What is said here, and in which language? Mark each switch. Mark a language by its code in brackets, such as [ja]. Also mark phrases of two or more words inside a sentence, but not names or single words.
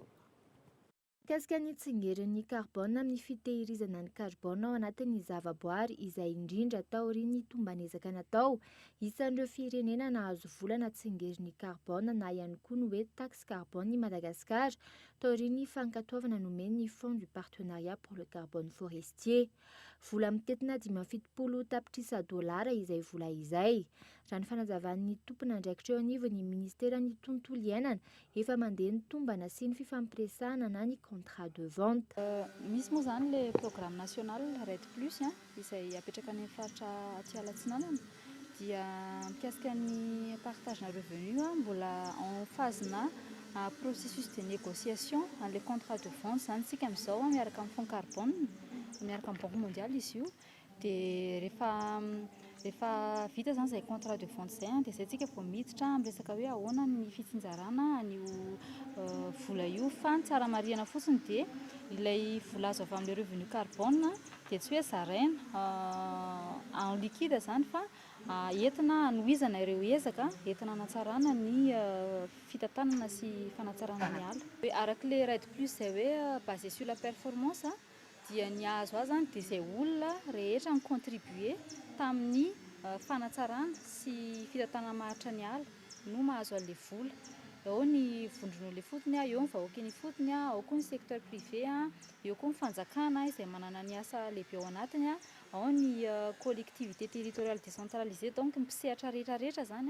[mg] Mikasika ny tsingerin'ny carbone amin'ny fitehirizana ny carbone ao anatin'ny zavaboary izay indrindra taorian'ny tombanezaka natao isan'ireo firenena nahazo vola na tsingerin'ny carbone na ihany koa ny hoe [fr] taxe carbone [mg] ny Madagasikara taorian'ny fankatoavana nomen'ny [fr] Fonds du partenariat pour le carbone forestier. [mg] Vola mitetina 570 tapitrisa dolara izay vola izay. Raha ny fanazavan'ny tompona andraikitra eo anivon'ny ministeran'ny tontolo iainana efa mandeha ny tombana sy ny fifampiresahana na ny [fr] contrat de vente. [mg] Misy moa zany [fr] le programme national RED+, [mg] izay apetraka any faritra aty Alatsinanana dia mikasika ny partage na revenu mbola [fr] en phase [mg] na [fr] processus de négociation les contrats de vente [mg] zany sika amin'izao miaraka amin'ny [fr] Fonds carbone [mg] miaraka amin'ny [fr] Banque mondiale [mg] izy io dia rehefa vita zany izay [fr] contrat de vente [mg] zay dia izay tsika vao miditra amin'ny resaka hoe ahoana ny fitsinjarana an'io vola io fa ny tsara marihana fotsiny dia ilay vola azo avy amin'ny [fr] revenu carbone [mg] dia tsy hoe zaraina [fr] en liquide [mg] zany fa entina anohizana ireo ezaka entina hanatsarana ny fitantanana sy fanatsarana ny ala. Araka le RED+ izay hoe [fr] basé sur la performance [mg] dia ny azo azy dia izay olona rehetra ny contribuer tamin'ny fanatsarana sy fitantanana maharitra ny ala no mahazo an'ilay vola. Ao ny vondron'olona fotony, eo ny vahoaka ny fotony, ao koa ny [fr] secteur privé, [mg] eo koa ny fanjakana izay manana ny asa lehibe ao anatiny, ao ny [fr] collectivité territoriale décentralisée, [mg] donc ny mpisehatra rehetrarehetra zany.